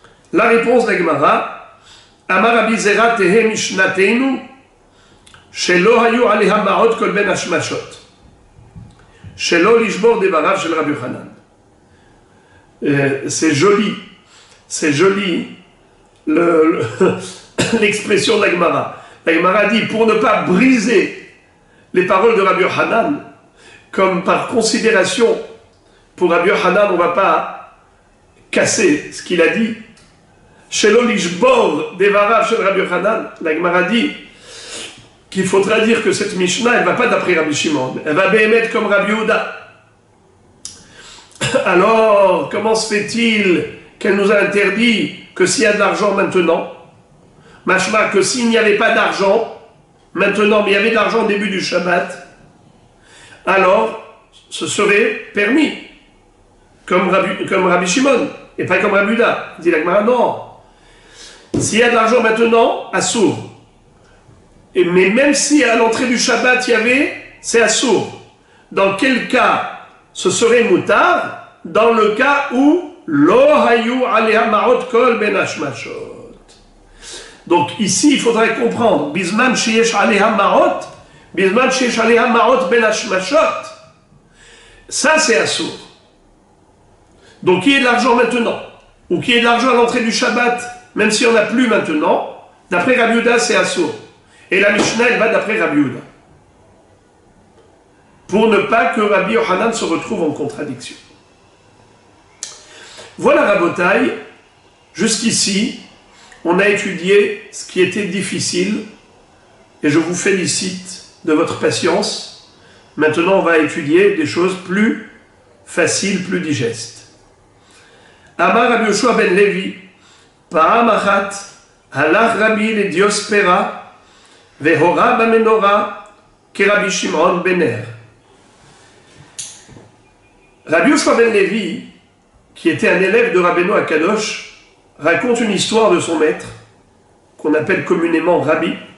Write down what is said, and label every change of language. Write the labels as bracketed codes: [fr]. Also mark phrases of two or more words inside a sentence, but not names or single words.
[fr] La réponse d'Agmara, [he] אמר רבי זירא תהא משנתנו שלא היו עליה מעות כל בין השמשות שלא לשבור דבריו של רבי חנן. [fr] C'est joli l'expression d'Agmara. L'Agmara dit, pour ne pas briser les paroles de Rabbi Hanan, comme par considération, pour Rabbi Hanan, on ne va pas casser ce qu'il a dit. [he] שלא לשבור דבריו של רבי חנן, [fr] l'Agmara dit qu'il faudra dire que cette Mishnah, elle ne va pas d'après Rabbi Shimon, elle va béhémettre comme Rabbi Yehuda. Alors, comment se fait-il qu'elle nous a interdit que s'il y a de l'argent maintenant, machma que s'il n'y avait pas d'argent maintenant, mais il y avait de l'argent au début du Shabbat, alors ce serait permis, comme Rabbi Shimon, et pas comme Rabbi Yehuda. Dit la Gemara, non. S'il y a de l'argent maintenant, assour. Mais même si à l'entrée du Shabbat il y avait, c'est assour. Dans quel cas ce serait moutard? Dans le cas où [he] לא היו עליה מעות כל בין השמשות. [fr] Donc ici il faudrait comprendre [he] בזמן שיש עליה מעות בזמן שיש עליה מעות בין השמשות. [fr] Ça c'est assour. Donc qu'il y ait de l'argent maintenant, ou qu'il y ait de l'argent à l'entrée du Shabbat, même si on n'a plus maintenant, d'après Rabbi Yehuda c'est assour. Et la Mishnah elle va d'après Rabbi Yehuda. Pour ne pas que Rabbi Yochanan se retrouve en contradiction. Voilà Rabotai, jusqu'ici, on a étudié ce qui était difficile, et je vous félicite de votre patience. Maintenant, on va étudier des choses plus faciles, plus digestes. [he] אמר רבי יהושע בן לוי פעם אחת הלך רבי לדיוספרא והורה במנורה כרבי שמעון בן נר. [fr] Rabbi Yoshua ben Levi, qui était un élève de Rabbeinu Akadosh, raconte une histoire de son maître, qu'on appelle communément Rabbi.